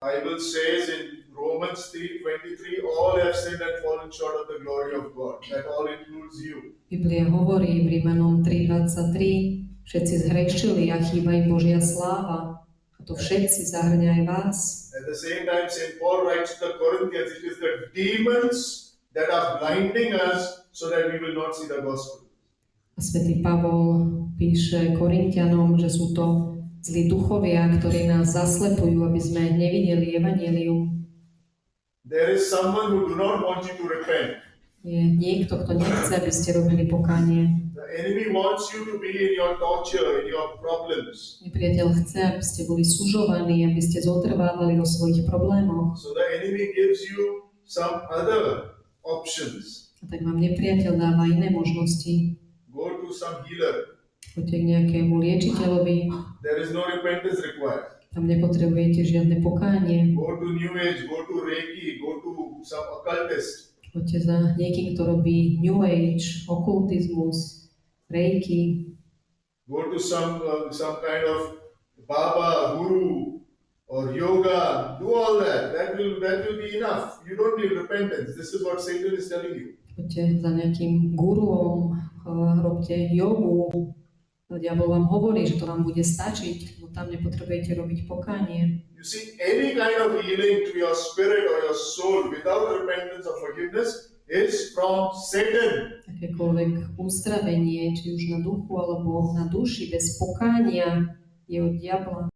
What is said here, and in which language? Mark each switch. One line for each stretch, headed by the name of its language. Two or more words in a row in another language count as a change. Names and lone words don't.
English: Bible says in Romans 3:23, all have sinned and fallen short of the glory of God. That all includes you.
Slovak: Biblia hovorí v Rímanom 3:23, všetci zhrešili a chýba im Božia sláva. A to všetci zahrňa aj vás.
English: At the same time, St. Paul writes to the Corinthians, it is the demons that are blinding us so that we will not see the gospel.
Slovak: A svätý Pavol píše Korinťanom, že sú to zlí duchovia, ktorí nás zaslepujú, aby sme nevideli evanjelium.
English: There is someone who do not want you to repent.
Slovak: Je niekto, kto nechce, aby ste robili pokánie.
English: The enemy wants you to be in your torture, in your problems.
Slovak: Nepriateľ chce, aby ste boli sužovaní, aby ste zotrvávali vo svojich problémoch.
English: So the enemy gives you some other options.
Slovak: A tak vám nepriateľ dáva iné možnosti.
English: Go to some healer.
Slovak: Choďte k nejakému liečiteľovi.
English: There is no repentance required.
Slovak: Tam nepotrebujete žiadne pokánie.
English: Go to New Age, go to Reiki, go to some occultist.
Slovak: Choďte za niekým, kto robí New Age, okultizmus, Reiki.
English: Go to some kind of Baba, Guru, or yoga. Do all that. That will be enough. You don't need repentance. This is what Satan is telling you.
Slovak: Choďte za nejakým guruom, robte jogu. Diabol vám hovorí, že to vám bude stačiť, no tam nepotrebujete robiť pokánie.
English: You see, any kind of healing to your spirit or your soul without repentance or forgiveness is from Satan.
Slovak: Akékoľvek uzdravenie, či už na duchu alebo na duši bez pokánia, je od diabla.